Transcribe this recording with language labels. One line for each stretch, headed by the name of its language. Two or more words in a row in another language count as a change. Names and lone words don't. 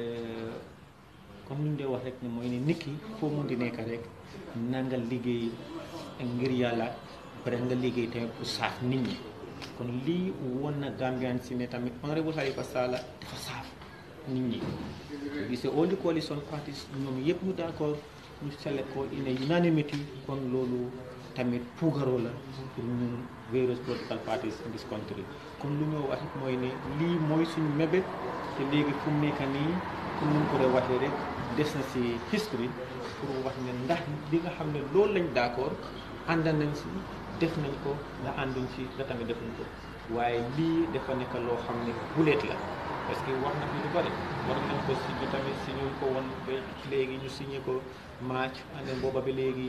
Wolof: comme ni ñu dee wax rek ne mooy ne nit ki foo mun di nekk rek na nga liggéey ngir yàlla bare nga liggéey tamit pour saaf nit ñi kon lii woon na Gambian si ne tamit honorable Halifa Sallah dafa saaf nit ñi soo gisee
English: all the coalition parties
Wolof: ñoom yëpp ñu d'accord ñu select ko
English: in a unanimity
Wolof: kon loolu tamit puugaroo la pour ñun various
English: political parties in this country
Wolof: kon lu ñoo wax it mooy ne lii mooy suñu mébét te léegi fu mu nekk nii comme ñu ko doon waxee rek des na si history pour wax ne ndax li nga xam ne loolu lañ d'accord ànd nañ si def nañ ko nga ànduñ si nga tamit defuñ ko waaye lii dafa nekk loo xam ne buleet la parce que wax na fi lu bari war nañ ko signé tamit signé ko woon ba léegi ñu signé ko match ande booba ba léegi